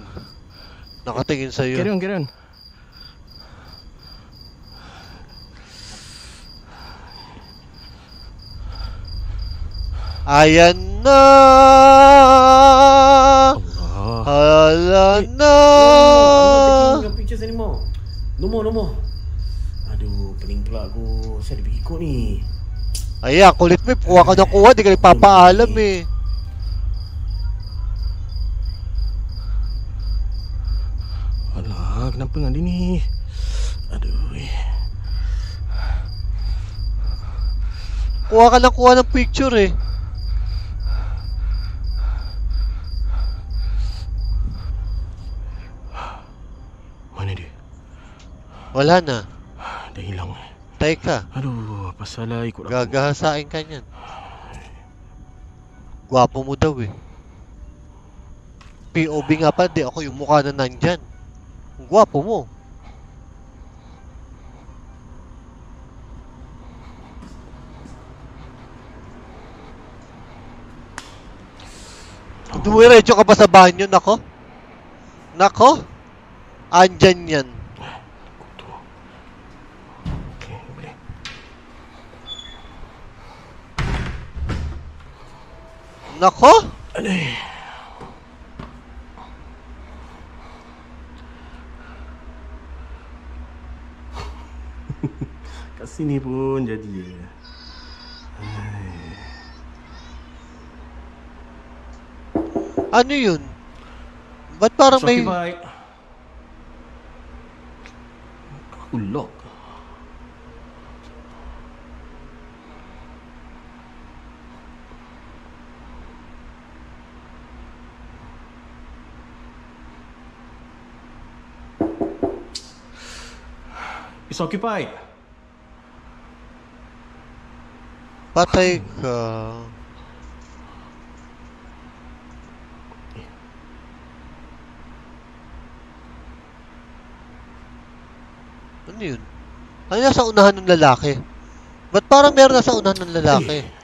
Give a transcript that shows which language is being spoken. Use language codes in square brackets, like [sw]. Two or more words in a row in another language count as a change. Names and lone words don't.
[tl] Nakatingin sa'yo. [en] Carry on. [tl] Ayan na. Hala na. [en] No more. [ms] Aduh, pening pula aku. Saya ada pergi ko ni. [tl] Ayan, kulit mo. Kuha ka ng kuha. Di ka nagpapaalam eh. [ms] Alah, kenapa dengan dia ni? Aduh. [tl] Kuha ka ng kuha ng picture eh. [ms] Mana dia? [tl] Wala na. [ms] Dah hilang. [tl] Teka. [ms] Aduh, apa salah ikut aku? [tl] Gagahasain ka niyan. Gwapo mo daw eh. POV nga pa, di ako yung mukha na nandyan. Ang gwapo mo. Dumiretso ka pa sa banyo, nako. Nako. Andyan yan. [ms] Okay, boleh. [tl] Nako. [ms] Aduh. Kat sini pun jadi ya. [tl] Ano yun? Ba't parang may... Shopify. [ms] Aku lock. [en] It's occupied. [tl] Patay ka. Ano yun? Ano nasa unahan ng lalaki? Ba't parang meron nasa unahan ng lalaki?